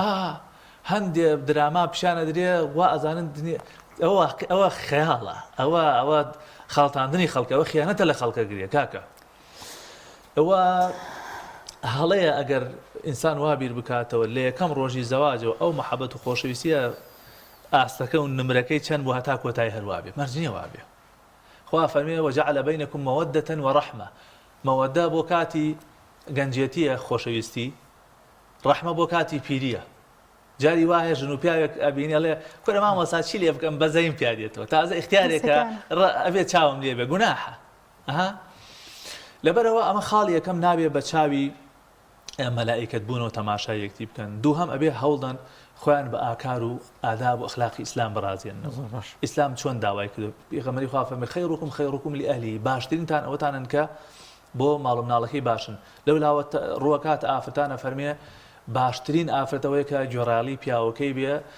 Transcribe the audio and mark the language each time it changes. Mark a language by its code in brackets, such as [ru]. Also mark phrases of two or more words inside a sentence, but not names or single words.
[ckb] هەندێ دراما پیشانە درێ وا ئەزانن ئەوە خەیاڵە ئەوە خاڵتاندنی خەڵکە ئەوە خیانەتە لە خەڵکە گرێ کاکە ئەوە هەڵەیە ئەگەر ئینسان وا بیر بکاتەوە لە یەکەم ڕۆژی زەواجەوە ئەو مەحەبەت و خۆشەویستیە ئاستەکە و نمرەکەی چەند بۆ هەتا کۆتایی هەروە بێ مەرجنیە وا بێ خوا فەرمێ [ar] وجعل بينكم مودة ورحمة [ckb] مودة بۆ کاتی گەنجێتیە خۆشەویستی ڕەحمە بۆ کاتی پیریە جاری وایە ژن و پیاوێک ئەبینی ئەڵێ کورە مامۆستا چی لێ بکەم بەزەیم پیا دێتەوە تازە اختیارێکە ئەبێت چاوم لێ بێ گوناحە لەبەرەوە ئەمە خاڵی یەکەم نابێ بە چاوی مەلائیکەت بوونەوە تەماشای یەکتی بکەن دووهەم ئەبێ هەوڵدان خۆیان بە ئاکار و ئاداب و ئەخلاقی ئیسلام بەڕازێنەوە ئیسلام چۆن داوای کرد پێغەمبەری خوا فەرمێ [ar] خەیڕوکم لئەهلی [ckb] باشترینتان ئەوەتانن کە بۆ ماڵ و مناڵەکەی باشن لەولاوە ڕووەکات ئافرەتانە فەرمێ باشترین ئافرەتەوەی کە گوێڕاڵی پیاوەکەی بێ